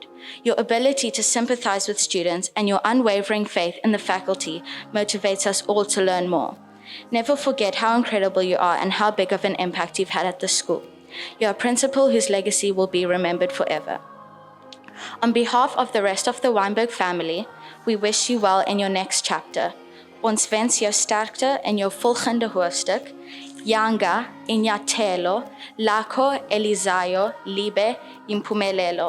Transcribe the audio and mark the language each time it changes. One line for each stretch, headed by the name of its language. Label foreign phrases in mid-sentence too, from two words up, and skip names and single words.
English: Your ability to sympathize with students and your unwavering faith in the faculty motivates us all to learn more. Never forget how incredible you are and how big of an impact you've had at the school. You're a principal whose legacy will be remembered forever. On behalf of the rest of the Wynberg family, we wish you well in your next chapter.
Afrikaans: Ons wens jou sterkte in jou volgende hoofstuk.
Xhosa: Yanga inyathelo lakho elizayo libe impumelelo.